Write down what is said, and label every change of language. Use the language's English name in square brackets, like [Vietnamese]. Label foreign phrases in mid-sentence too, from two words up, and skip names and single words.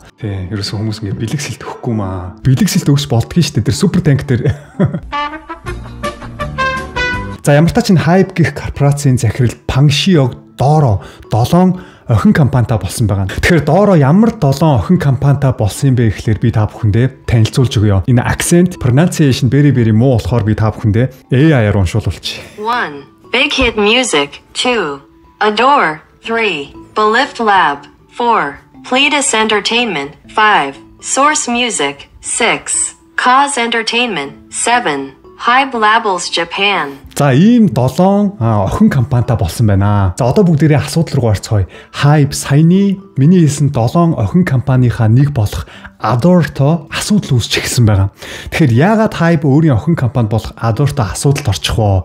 [Mongolian] Тий, ерөөсөө хүмүүс ингэ бэлэг сэлт өгөхгүй маа. Бэлэг сэлт өгч болдгийн шүү дээ. Тэр Super Thank дээр. За ямар та чин Hybe гэх корпорацийн захирал Pan Shi-hyuk доороо 7 охин компанитай болсон байгаа. Тэгэхээр доороо ямар 7 охин компанитай болсон юм бэ гэхлээр би та бүхэндээ танилцуулж өгье. Энэ [English] accent pronunciation very [Mongolian] муу болохоор би та бүхэндээ AI-аар уншуулж. 1. Big Hit Music. 2. Adore. 3. Belift Lab. 4. Pledis Entertainment. 5. Source Music. 6. Cause Entertainment. 7. Hybe Labels Japan. За ийм 7 охин компанитай болсон байна. За одоо бүгдээрээ асуудал руу орцгоё. Hybe саяны миний хэлсэн 7 охин компанийхаа нэг болох Adore-то асуудал үүсчихсэн байгаа. Тэгэхээр яагаад Hybe өөрийн охин компани болох Adore-то асуудалд орчих вэ?